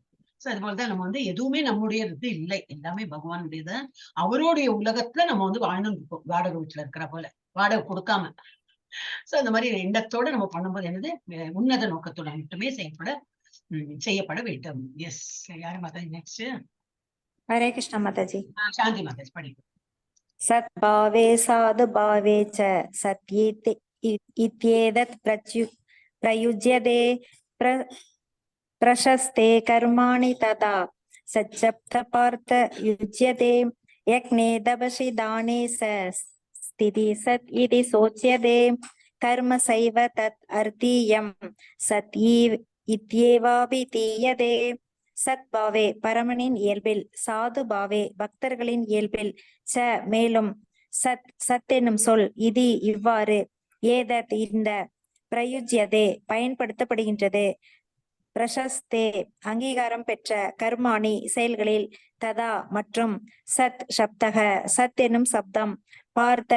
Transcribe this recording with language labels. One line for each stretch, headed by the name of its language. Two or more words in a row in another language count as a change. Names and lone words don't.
Tamil: சோ அது போலதான் நம்ம எதுவுமே நம்முடையது இல்லை, எல்லாமே பகவானுடையது. அவருடைய உலகத்துல நம்ம வாழ்ந்து இருக்கோம், வாடகை வீட்டுல இருக்கிற போல, வாடகை கொடுக்காம. சோ அந்த மாதிரி எண்ணத்தோட நம்ம பண்ணும்போது என்னது, உன்னத நோக்கத்தோட மட்டுமே செய்யப்பட வேண்டும். எஸ், யாரு மாதாஜி நெக்ஸ்ட்?
Hindi: हरे कृष्ण माताजी।
Tamil: சாந்தி மாதாஜி படிக்கும்.
Sanskrit: सद्भावे साधुभावे च सत्येते इत्येतत् प्रयुज्यते प्रशस्ते कर्माणि तथा सच्चब्दपार्थ युज्यते यज्ञे तपसि दाने स्थिति सत् इति सोच्यते कर्म सैव तत् अर्थीयं सत् इत्येवाभिधीयते।
Tamil: சத்பாவே பரமனின் இயல்பில், சாது பாவே பக்தர்களின் இயல்பில், ச மேலும், சத் என்னும் சொல் இது இவ்வாறு, ஏதத் இந்த, பிரயுஜ்யதே பயன்படுத்தப்படுகின்றது, பிரசஸ்தே அங்கீகாரம் பெற்ற, கர்மாணி செயல்களில், ததா மற்றும், சத் சப்தக சத் என்னும் சப்தம், பார்த்த